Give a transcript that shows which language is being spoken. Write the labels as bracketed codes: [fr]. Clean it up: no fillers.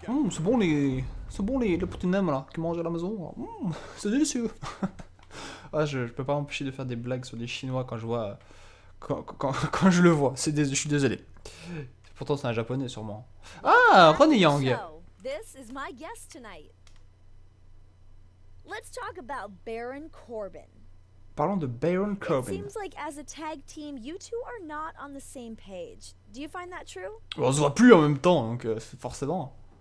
[fr] C'est bon les petits nems là qui mangent à la maison. C'est délicieux. Ah, je peux pas m'empêcher de faire des blagues sur les Chinois quand je vois quand je le vois. Je suis désolé. Pourtant c'est un japonais sûrement. Ah, Ronnie Yang. [en] This is my guest tonight. Let's talk about Baron Corbin. [fr] Parlons de Baron Corbin. [en] It seems like as a tag team, you two are not on the same page. Do you find that true? [fr] On se voit plus en même temps, donc forcément.